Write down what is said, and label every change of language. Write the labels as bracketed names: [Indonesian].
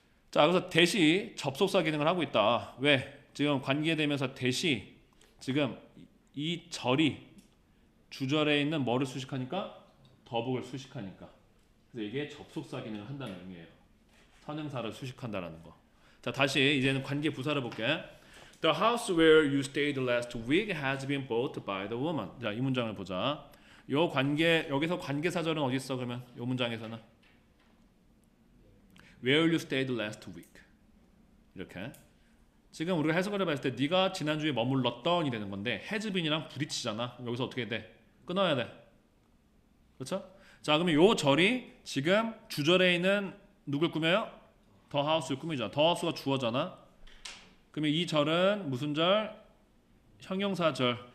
[Korean] 자, 그래서 대시 접속사 기능을 하고 있다. 왜? 지금 관계대명사 대시 지금 이 절이 주절에 있는 뭐를 수식하니까? 더북을 수식하니까. 그래서 이게 접속사 기능을 한다는 의미예요. 선행사를 수식한다라는 거. 자, 다시 이제는 관계 부사를 볼게. [English] The house where you stayed last week has been bought by the woman. [Korean] 자, 이 문장을 보자. 요 관계 여기서 관계사절은 어디 있어? 그러면 요 문장에서는 [English] Where you stayed last week. [Korean] 이렇게. 지금 우리가 해석을 해봤을 때 네가 지난주에 머물렀던이 되는 건데 has been이랑 부딪히잖아. 여기서 어떻게 돼? 끊어야 돼. 그렇죠? 자, 그러면 요 절이 지금 주절에 있는 누굴 꾸며요? The house를 꾸미잖아. The house가 주어잖아. 그러면 이 절은 무슨 절? 형용사절.